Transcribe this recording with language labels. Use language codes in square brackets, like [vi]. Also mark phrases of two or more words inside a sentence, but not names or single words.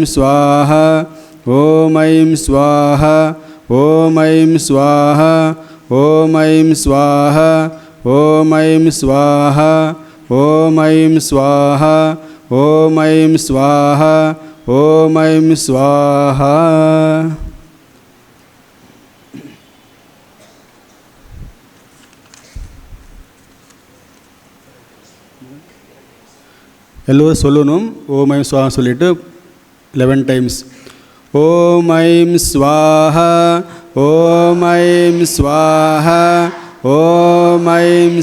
[sa] स्वाहा ॐ ऐं स्वाहा ॐ ऐं स्वाहा ॐ ऐं स्वाहा ॐ ऐं स्वाहा ॐ ऐं स्वाहा ॐ ऐं स्वाहा ॐ ऐं स्वाहा [ta] எல்லோரும் சொல்லணும். [sa] ॐ ऐं स्वाहा [ta] சொல்லிட்டு 11 டைம்ஸ். [sa] ॐ ऐं स्वाहा ॐ ऐं स्वाहा ॐ ऐं